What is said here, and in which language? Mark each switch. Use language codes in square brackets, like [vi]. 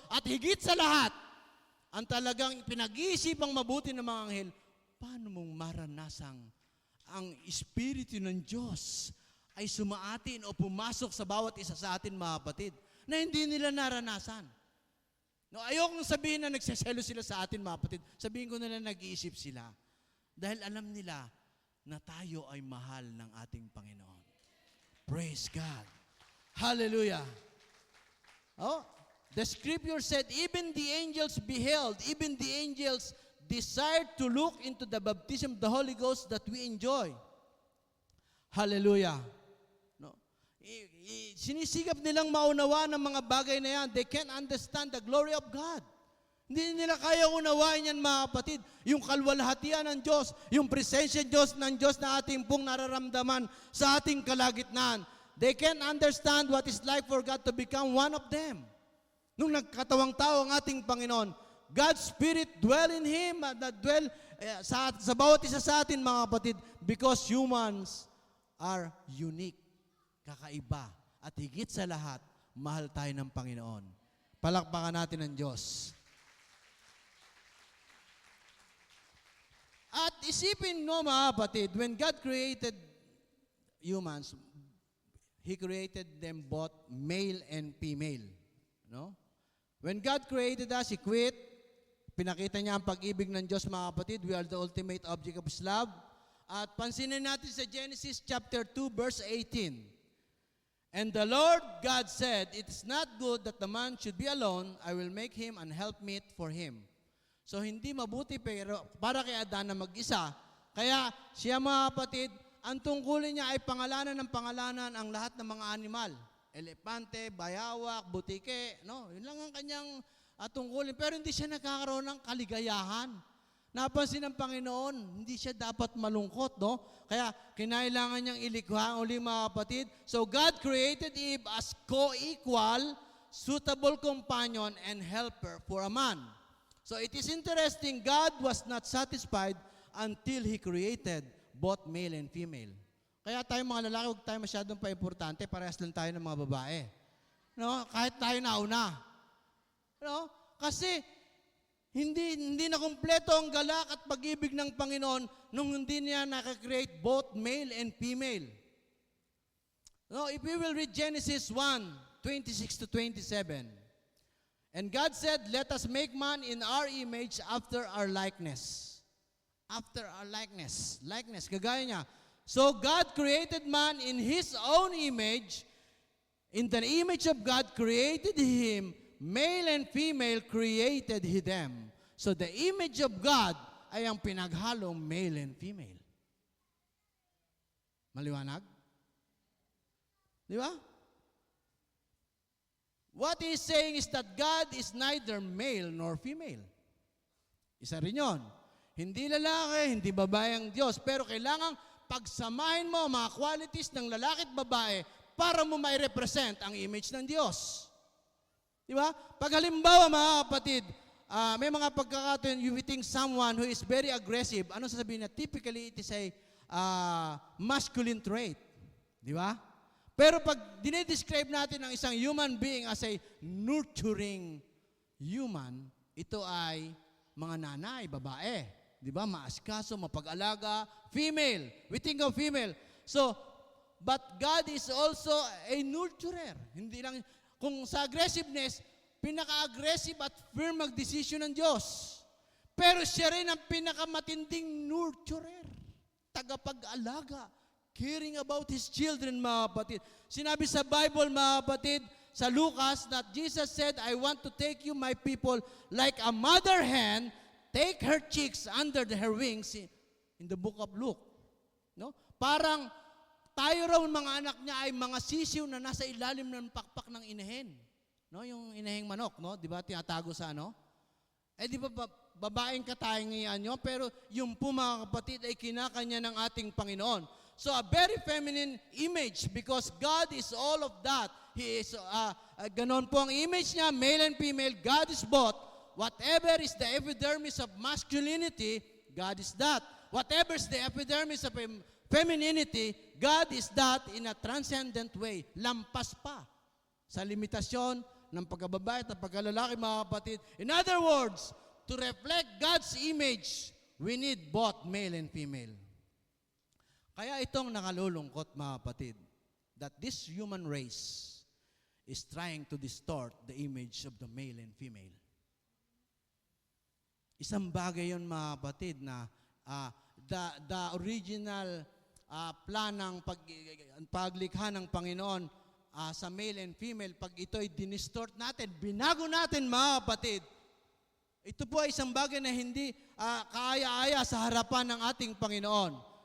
[tl] At higit sa lahat, ang talagang pinag-iisipang mabuti ng mga anghel, paano mong maranasang ang Espiritu ng Diyos ay sumaatin o pumasok sa bawat isa sa atin, mga kapatid, na hindi nila naranasan. No, ayokong sabihin na nagseselo sila sa atin, mga kapatid. Sabihin ko nila nag-iisip sila. Dahil alam nila na tayo ay mahal ng ating Panginoon. [en] Praise God. Hallelujah. Oh, the scripture said, even the angels beheld, even the angels desired to look into the baptism of the Holy Ghost that we enjoy. Hallelujah. No. [tl] Sinisigap nilang maunawa ng mga bagay na yan. [en] They can't understand the glory of God. [tl] Hindi nila kaya unawain yan, mga kapatid. Yung kalwalhatian ng Diyos, yung presensya ng Diyos na ating pong nararamdaman sa ating kalagitnaan. [en] They can't understand what it's like for God to become one of them. [tl] Nung nagkatawang tao ang ating Panginoon, [en] God's Spirit dwell in Him, dwell [tl] sa bawat isa sa atin, mga kapatid, [en] because humans are unique, [tl] kakaiba, at higit sa lahat, mahal tayo ng Panginoon. Palakpakan natin ang Diyos. At isipin mo, mga kapatid, [en] when God created humans, He created them both male and female. [tl] No? [en] When God created us, He [tl] pinakita niya ang pag-ibig ng Diyos, mga kapatid. [en] We are the ultimate object of His love. [tl] At pansinin natin sa Genesis chapter 2, verse 18. [en] And the Lord God said, it is not good that the man should be alone. I will make him an helpmeet for him. [tl] So hindi mabuti pero para kay Adan na mag-isa. Kaya siya, mga kapatid, ang tungkulin niya ay pangalanan ng pangalanan ang lahat ng mga animal. Elepante, bayawak, butike, no? Yun lang ang kanyang tungkulin. Pero hindi siya nagkakaroon ng kaligayahan. Napansin ng Panginoon, hindi siya dapat malungkot, no? Kaya kinailangan niyang ilikha ang uli, mga kapatid. [en] So God created Eve as co-equal, suitable companion and helper for a man. So it is interesting, God was not satisfied until He created both male and female. [tl] Kaya tayo mga lalaki, huwag tayo masyadong pa-importante, parehas lang tayo ng mga babae. No? Kahit tayo nauna. No? Kasi hindi na kumpleto ang galak at pag-ibig ng Panginoon nung hindi niya nakakreate [en] both male and female. No, if we will read Genesis 1:26 to 27. And God said, let us make man in our image after our likeness. After our likeness. Likeness, [tl] kagaya niya. [en] So God created man in His own image. In the image of God created him. Male and female created He them. So the image of God [tl] ay ang pinaghalong [en] male and female. [tl] Maliwanag? Di ba? [en] What he's saying is that God is neither male nor female. [tl] Isa rin yun. Hindi lalaki, hindi babae ang Diyos. Pero kailangang pagsamahin mo ang mga qualities ng lalaki at babae para mo mai-represent ang image ng Diyos. Di ba? Pag halimbawa, mga kapatid, may mga pagkakataon, [en] you think someone who is very aggressive, [tl] ano sasabihin niya? [en] Typically, it is a masculine trait. [tl] Di ba? Pero pag dinedescribe natin ang isang human being [en] as a nurturing human, [tl] ito ay mga nanay, babae. Di ba? Maaskaso, mapag-alaga, female. [en] We think of female. So, but God is also a nurturer. [tl] Hindi lang, kung sa aggressiveness, pinaka-aggressive at firm mag-desisyon ng Diyos. Pero siya rin ang pinakamatinding nurturer. Tagapag-alaga. [en] Caring about His children, [tl] mga kapatid. Sinabi sa Bible, mga kapatid, sa Lucas, [en] that Jesus said, I want to take you, my people, like a mother hen, take her chicks under her wings, in the book of Luke. [tl] No? Parang tayo raw mga anak niya ay mga sisiw na nasa ilalim ng pakpak ng inahin. No? Yung inahing manok, no? Di ba tinatago sa ano? Di ba babaeng katangian nyo? Pero yung po, mga kapatid, ay kinakanya ng ating Panginoon. [en] So a very feminine image because God is all of that. He is, [tl] ganon po ang image niya, [en] male and female, God is both. Whatever is the epidermis of masculinity, God is that. Whatever is the epidermis of femininity, God is that in a transcendent way. [tl] Lampas pa sa limitasyon ng pagkababae at pagkalalaki, mga kapatid. [en] In other words, to reflect God's image, we need both male and female. [tl] Kaya itong nakalulungkot, mga kapatid, [en] that this human race is trying to distort the image of the male and female. [tl] Isang bagay yun, mga kapatid, na [en] the original plan [tl] ng paglikha ng Panginoon sa [en] male and female, [tl] pag ito'y dinistort natin, binago natin, mga kapatid, ito po ay isang bagay na hindi kaaya-aya sa harapan ng ating Panginoon.